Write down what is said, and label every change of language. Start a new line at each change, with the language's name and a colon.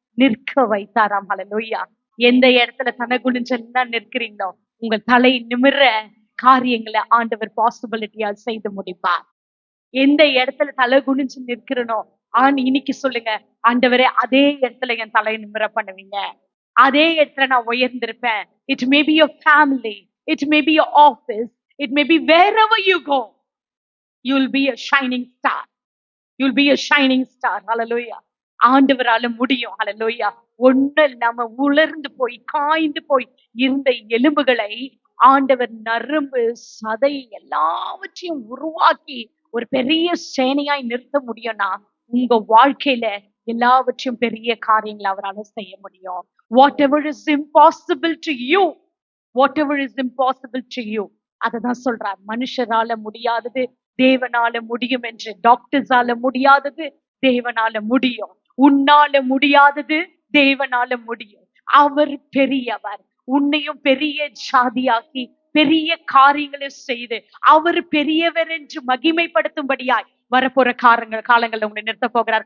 Tamil: நிற்க வைத்தாராம். ஹalleluya. எந்த இடத்துல தலை குனிஞ்செல்லாம் நிற்கிறீங்களோ உங்கள் தலை நிமிர காரியங்களை ஆண்டவர் பாசிபிலிட்டியா செய்து முடிப்பார். எந்த இடத்துல தலை குனிஞ்சு நிற்கிறனோ இன்னைக்கு சொல்லுங்க, ஆண்டவரே அதே இடத்துல என் தலை நிமிர பண்ணுவீங்க. அதே இடத்துல நான் உயர்ந்திருப்பேன்.
English: It may be your family, it may be your office, it may be wherever you go, you'll be a shining star. You'll be a shining star. Hallelujah.
Tamil: ஆண்டவரால முடியும். ஹalleluya. ஒண்ணு நம்ம உலர்ந்து போய் காய்ந்து போய் இருந்த எலும்புகளை ஆண்டவர் நரம்பு சதை எல்லாவற்றையும் உருவாக்கி ஒரு பெரிய சேனையாய் நிறுத்த முடியும்னா உங்க வாழ்க்கையில எல்லாவற்றையும் பெரிய காரியங்களை அவரால செய்ய முடியும்.
English: Whatever is impossible to you, whatever is impossible to you,
Tamil: அததான் சொல்றார். மனுஷரால முடியாதது தேவனால முடியும் என்று. டாக்டர்ஸால முடியாதது தேவனால முடியும். உன்னால முடியாதது தேவனால முடியும். அவர் பெரியவர். உன்னையும் பெரிய ஜாதியாக்கி பெரிய காரியங்களை செய்து அவர் பெரியவர் என்று மகிமைப்படுத்தும்படியாய் வரப்போற காலங்கள்ல உங்களை நிறுத்த போகிறார்.